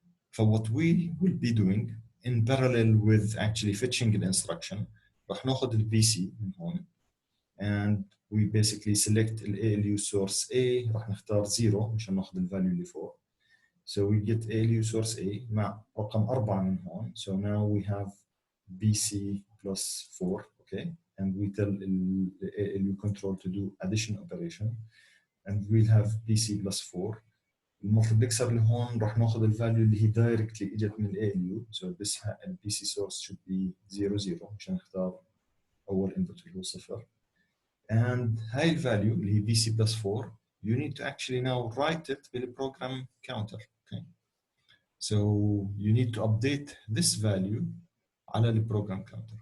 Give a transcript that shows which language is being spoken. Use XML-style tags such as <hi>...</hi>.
<en>ف what we will be doing in parallel with actually fetching the instruction</en> <ar>راح ناخذ البي سي من هون</ar> <en>and we basically select the ALU source A،</en> <ar>راح نختار 0 مشان ناخذ الفاليو اللي فوق.</ar> <en>So we get ALU source A</en> <ar>مع رقم 4 من هون.</ar> <en>So now we have BC plus 4, okay, and we tell the ALU control to do addition operation and we'll have BC plus 4.</en> <ar>المultiplexer اللي هون راح ناخذ الفاليو اللي هي directly اجت من ALU.</ar> <en>So this BC source should be 00</en> <ar>مشان نختار اول</ar> <en>input اللي هو 0. And</en> <ar>هاي الفاليو اللي هي</ar> <en>BC plus 4 you need to actually now write it بالprogram counter. Okay. So you need to update this value</en> <ar>على البروجرام كاونتر.</ar>